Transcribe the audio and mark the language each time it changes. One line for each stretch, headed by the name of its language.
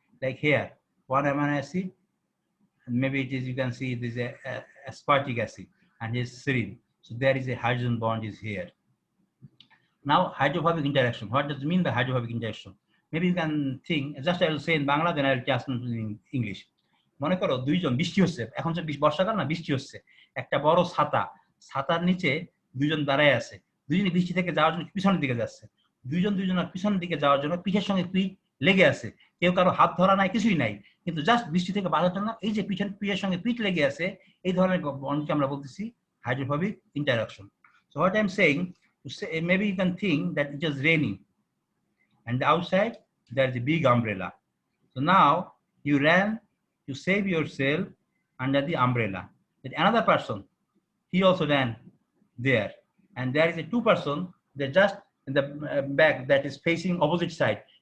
English: Like here, one amino acid, and maybe it is, you can see this is a aspartic acid, and here's serine. So there is a hydrogen bond is here. Now hydrophobic interaction. What does it mean by hydrophobic interaction? Maybe you can think, just I will say in Bangla, then I will translate in English.
Bangla: মনে করো দুইজন, বৃষ্টি হচ্ছে, এখন তো বর্ষাকাল না, বৃষ্টি হচ্ছে, একটা বড় ছাতা, ছাতার নিচে দুইজন দাঁড়ায় আছে, দুইজনে বৃষ্টি থেকে যাওয়ার জন্য পিছনের দিকে যাচ্ছে, দুইজনের পিছনের দিকে যাওয়ার জন্য পিঠের সঙ্গে পিঠ লেগে আছে, কেউ কারো হাত ধরা নাই, কিছুই নাই, কিন্তু জাস্ট বৃষ্টি থেকে বাঁচার জন্য এই যে পিঠের সঙ্গে পিঠ লেগে আছে, এই ধরনের বন্ডকে আমরা বলতেছি hydrophobic interaction.
English: So what I am saying, maybe you can think that it is raining and outside there is a big umbrella. So now you ran to save yourself under the umbrella. Then another person, he also ran there, and there is a 2 person, they're just in the back that is facing opposite side.